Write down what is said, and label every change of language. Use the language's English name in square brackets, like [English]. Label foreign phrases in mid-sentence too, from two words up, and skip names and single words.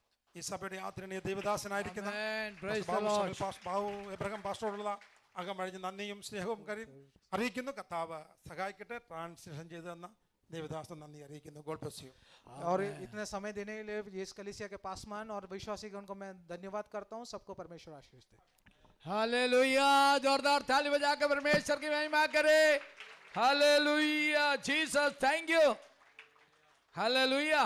[Malayalam] ഈ സഭയുടെ ആദരണീയ ദേവദാസനായിരിക്കുന്ന [English] Amen. Praise [Malayalam] പാസ്റ്റർ [English] the [Malayalam] ബാബു [English] Lord. [Malayalam] സഹൽ പാസ്റ്റർ ബാബു എബ്രഹാം പാസ്റ്ററോടുള്ള അകമഴിഞ്ഞ നന്ദിയും സ്നേഹവും അറിയിക്കുന്നു. കർത്താവ് സഹായിക്കട്ടെ. ട്രാൻസ്ലേഷൻ ചെയ്തു തന്ന ദേവദാസൻ നന്ദി അറിയിക്കുന്നു. [English] God bless you. [Hindi] और इतने समय देने के लिए ये कलीसिया के पासमान और विश्वासीगण को मैं धन्यवाद करता हूँ. सबको परमेश्वर आशीष दे. हालेलुया. जोरदार ताली बजाकर परमेश्वर की महिमा करे. हालेलुया. जीसस [English] thank you. [Hindi] हालेलुया.